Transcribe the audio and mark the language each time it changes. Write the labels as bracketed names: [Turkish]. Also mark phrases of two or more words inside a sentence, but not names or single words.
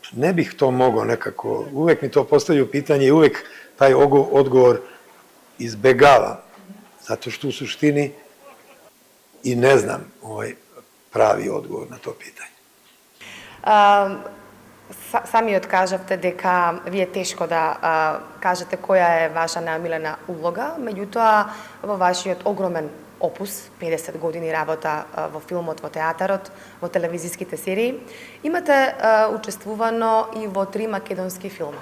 [Serbian] ne bih to mogao nekako, uvek mi to postavljaju pitanje i uvek taj odgovor izbegavam, zato što u suštini i ne znam pravi odgovor na to pitanje. [Macedonian] Сами откажавте дека ви е тешко да кажете која е ваша најомилена улога, меѓутоа во вашиот огромен опус, 50 години работа во филмот, во театарот, во телевизиските серии, имате учествувано и во 3 македонски филма.